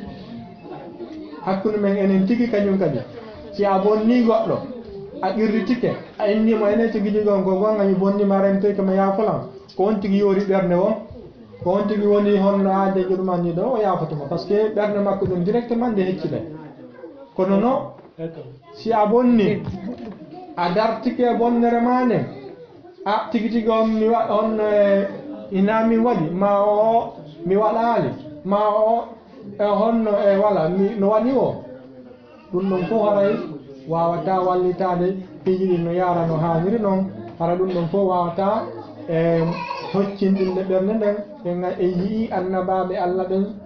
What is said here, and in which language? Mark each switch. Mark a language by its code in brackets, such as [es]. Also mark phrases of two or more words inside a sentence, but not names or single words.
[ff] kañum kadi si a bonni goɗɗo a qirritike a innimo enen tigi ɗigon ko gonga mi bonnima remtoy komi yaafolam ko on tigi yoori ɓerde o ko on tigi woni honno aade ɗuman ni ɗo o yaafotoma [fr] par ce que [ff] ɓerde makko ɗum directement nde heccile kono no si a bonni a dartike bonnere ma nden a tigi tigi on ina min waɗi ma o mi waɗali ma o honno wala no waɗi o ɗum ɗon fof haray wawata wallitade piiji ɗi no yara no hanniri noon hara ɗum ɗon fof wawata hoccindinde ɓernde nden ɓen e yii annabaɓe Allah ɓen